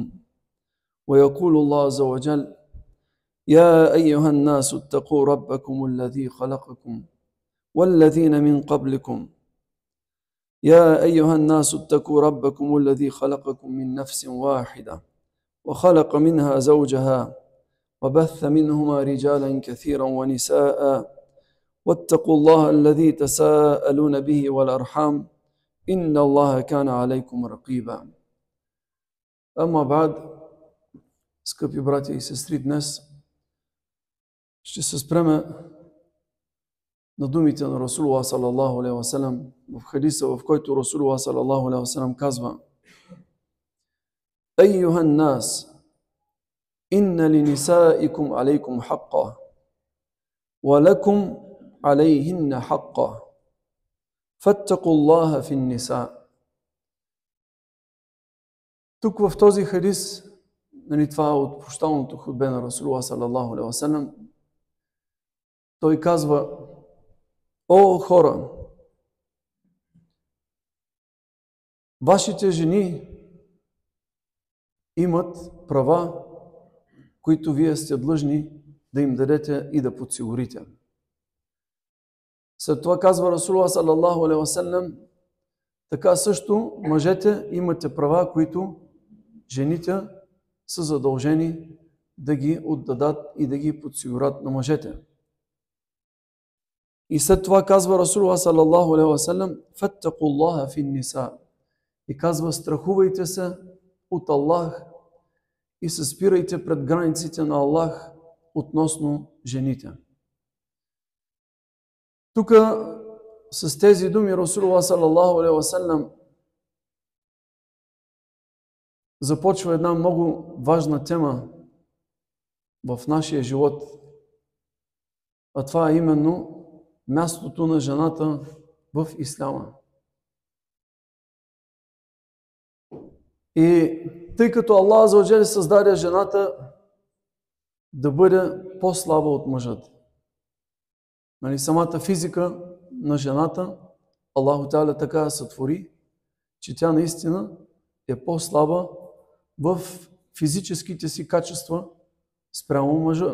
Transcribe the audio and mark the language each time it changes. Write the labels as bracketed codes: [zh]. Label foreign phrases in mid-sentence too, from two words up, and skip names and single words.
[ar] ويقول الله عز وجل: يا أيها الناس اتقوا ربكم الذي خلقكم والذين من قبلكم يا أيها الناس اتقوا ربكم الذي خلقكم من نفس واحدة وخلق منها زوجها وبث منهما رجالا كثيرا ونساء واتقوا الله الذي تساءلون به والأرحام إن الله كان عليكم رقيبا. أما بعد, [bg] скъпи братя и сестри, днес ще се спреме на думите на Расулуллах [ar] صلى الله عليه وسلم [bg] в хадиса, в който Расулуллах [ar] صلى الله عليه وسلم [bg] казва: [ar] أيها الناس إن لنسائكم عليكم حقا ولكم عليهن حقا فاتقوا الله في النساء. [bg] Тук в този хадис, това е от прощалното хутбе на Расулуллах [ar] صلى الله عليه وسلم, [bg] той казва: о хора, вашите жени имат права, които вие сте длъжни да им дадете и да подсигурите. След това казва Расулуллах [ar] صلى الله عليه وسلم: [bg] така също мъжете имате права, които жените са задължени да ги отдадат и да ги подсигурят на мъжете. И след това казва Расулуллах [ar] صلى الله عليه وسلم: فاتقوا الله في النساء. [bg] И казва: страхувайте се от Аллах и се спирайте пред границите на Аллах относно жените. Тук с тези думи Расулуллах [ar] صلى الله عليه وسلم [bg] започва една много важна тема в нашия живот, а това е именно мястото на жената в исляма. И тъй като Аллах [ar] عز وجل [bg] създаде жената да бъде по-слаба от мъжът, самата физика на жената Аллах Та'аля така сътвори, че тя наистина е по-слаба в физическите си качества спрямо мъжа.